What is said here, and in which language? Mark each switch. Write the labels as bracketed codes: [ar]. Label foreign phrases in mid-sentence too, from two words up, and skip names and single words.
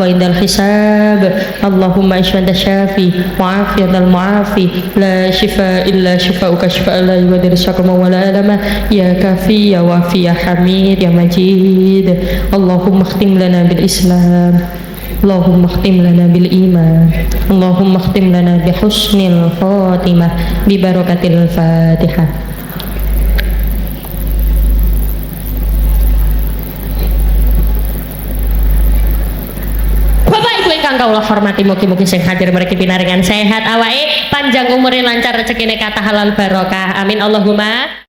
[ar] عند الحساب اللهم اشف أنت الشافي وعافي أنت المعافي لا شفاء إلا شفاؤك شفاء لا يغادر سقما ولا ألما يا كافي يا وافي يا حميد يا مجيد اللهم اختم لنا بالإسلام اللهم اختم لنا بالإيمان اللهم اختم لنا بحسن الخاتمة ببركة الفاتحة. [jv] Kang kawula hormati, mugi-mugi sing hadir mriki pinaringan sehat awake, panjang umure, lancar rezekine, kathah halal barokah. [ar] آمين اللهم.